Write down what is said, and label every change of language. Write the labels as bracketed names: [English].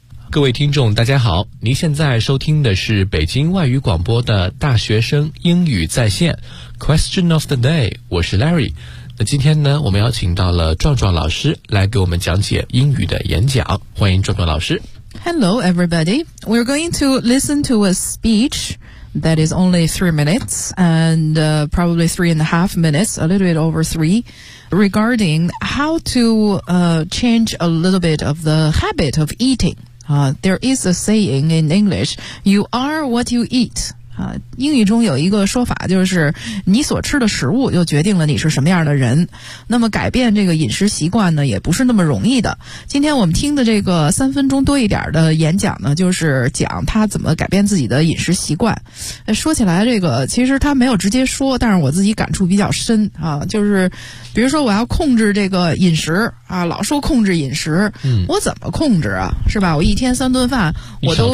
[Chinese] 各位听众大家好，您现在收听的是北京外语广播的大学生英语在线 Question of the day，我是 Larry。那今天呢，我们邀请到了壮壮老师来给我们讲解英语的演讲，欢迎壮壮老师。 [English] Hello everybody, we're going to listen to a speech that is only 3 minutes and probably 3.5 minutes, a little bit over 3, regarding how to change a little bit of the habit of eatingthere is a saying in English, you are what you eat. [Chinese] 英语中有一个说法，就是你所吃的食物就决定了你是什么样的人。那么改变这个饮食习惯呢，也不是那么容易的。今天我们听的这个3分钟多一点的演讲呢，就是讲他怎么改变自己的饮食习惯。说起来这个，其实他没有直接说，但是我自己感触比较深啊，就是比如说我要控制这个饮食啊，老说控制饮食，我怎么控制啊，是吧？我一天三顿饭，我都